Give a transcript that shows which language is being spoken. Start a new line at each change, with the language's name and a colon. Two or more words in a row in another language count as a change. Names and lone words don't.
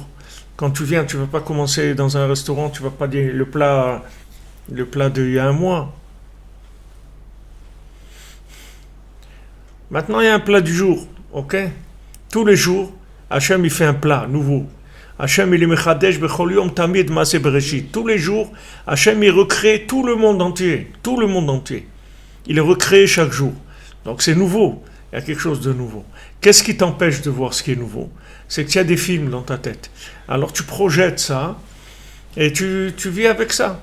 French: Quand tu viens, tu ne vas pas commencer dans un restaurant, tu ne vas pas dire le plat d'il y a un mois. Maintenant, il y a un plat du jour, ok? Tous les jours, Hachem, il fait un plat nouveau.
Hebrew: Hachem, il est מחדש בכל יום תמיד מעשה בראשית.
French: Tous les jours, Hachem, il recrée tout le monde entier. Tout le monde entier. Il est recréé chaque jour. Donc, c'est nouveau. Il y a quelque chose de nouveau. Qu'est-ce qui t'empêche de voir ce qui est nouveau? C'est que tu as des films dans ta tête. Alors tu projettes ça et tu vis avec ça.